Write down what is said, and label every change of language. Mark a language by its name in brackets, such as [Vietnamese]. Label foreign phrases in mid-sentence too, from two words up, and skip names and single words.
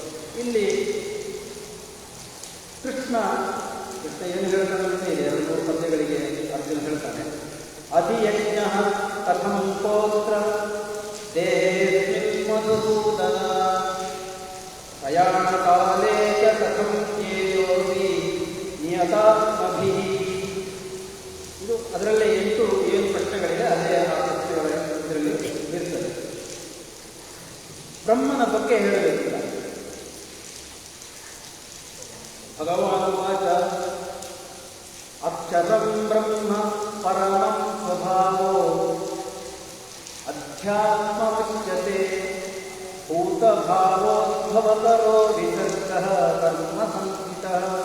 [Kannada] ಇಲ್ಲಿ ಕೃಷ್ಣ ಏನು ಹೇಳ್ತಾನೆ ಇದೆ, 2 ಪದ್ಯಗಳಿಗೆ ಅರ್ಜುನ ಹೇಳ್ತಾನೆ. [Sanskrit] ಅಧಿಯಜ್ಞ ಕಥಂ ಪೋತ್ರ ದೇಹೇಸ್ಮಿನ್ ಮಧುಸೂದನ ಪ್ರಯಾಣ ಕಾಲೇ ಚ ಕಥಂ ಜ್ಞೇಯೋಸಿ ನಿಯತಾತ್ಮಭಿಃ. [Kannada] ಇದು ಅದರಲ್ಲೇ 7 ಪ್ರಶ್ನೆಗಳಿದೆ. ಅದೇ ಆ ಪ್ರಶ್ನೆಗಳ ಇದರಲ್ಲಿ ಇರ್ತದೆ. ಬ್ರಹ್ಮನ ಬಗ್ಗೆ ಹೇಳಬೇಕಿಲ್ಲ. [Sanskrit] ಭಗವಾನ್ ವಾಚ ಅಕ್ಷರಂ ಬ್ರಹ್ಮ ಪರಮಂ ಸ್ವಭಾವೋ ಅಧ್ಯಾತ್ಮಮುಚ್ಯತೆ ಭೂತಭಾವೋದ್ಭವಕರೋ ವಿಸರ್ಗಃ ಕರ್ಮ ಸಂಹಿತಃ.